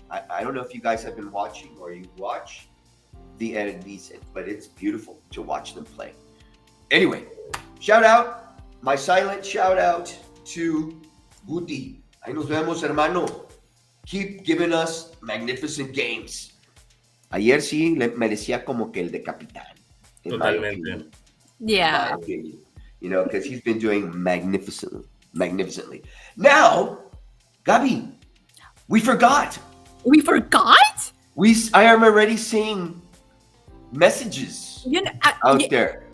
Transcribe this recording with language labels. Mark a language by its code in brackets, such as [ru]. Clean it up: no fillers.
[en] I don't know if you guys have been watching or you watch the Eredivisie, but it's beautiful to watch them play. Anyway, my silent shout out to Guti. [es] Ahí nos vemos, hermano. [en] Keep giving us magnificent games. [es] Ayer sí le merecía como que el de capitán. Totalmente. [en] Yeah. Because he's been doing magnificently. Now, Gabi, we forgot. We forgot? I am already seeing messages out there.